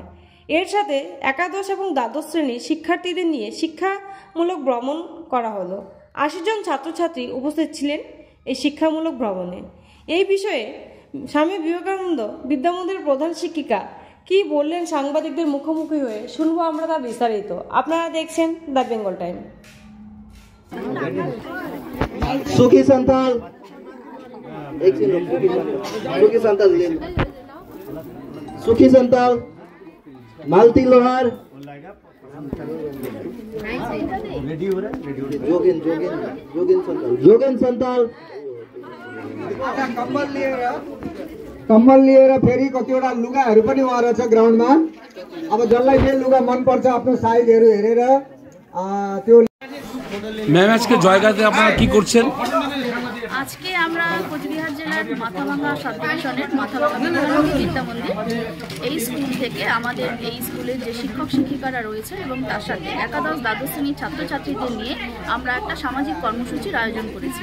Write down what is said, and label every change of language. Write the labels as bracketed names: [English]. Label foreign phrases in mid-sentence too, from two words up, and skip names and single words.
[Bangla] এর সাথে একাদশ এবং দ্বাদশ শ্রেণীর শিক্ষার্থীদের নিয়ে শিক্ষামূলক ভ্রমণ করা হলো। 80 জন ছাত্রছাত্রী উপস্থিত ছিলেন এই শিক্ষামূলক ভ্রমণে। এই বিষয়ে স্বামী বিবেকানন্দ বিদ্যামন্দিরের প্রধান শিক্ষিকা কি বললেন সাংবাদিকদের মুখোমুখি হয়ে শুনবো আমরা তা বিস্তারিত। আপনারা দেখছেন দ্য বেঙ্গল টাইম। [Nepali] सुखी संताल सुखी संताल मालती लोहार जोगेन संताल कम्बल लिएर फेरि कतिवटा लुगाहरू पनि वहाँ रहेछ ग्राउन्डमा। अब जसलाई जे लुगा मन पर्छ आफ्नो साइजहरू हेरेर त्यो। [Bangla] ম্যাম আজকে জয়গাঁতে আপনারা কি করছেন? আজকে আমরা কোচবিহার জেলার মাথাভাঙ্গা সাব ডিভিশনের মাথাভাঙ্গা বিবেকানন্দ বিদ্যামন্দির এই স্কুল থেকে আমাদের এই স্কুলের যে শিক্ষক শিক্ষিকারা রয়েছে এবং তার সাথে একাদশ দ্বাদশ শ্রেণীর ছাত্রছাত্রীদের নিয়ে আমরা একটা সামাজিক কর্মসূচির আয়োজন করেছি।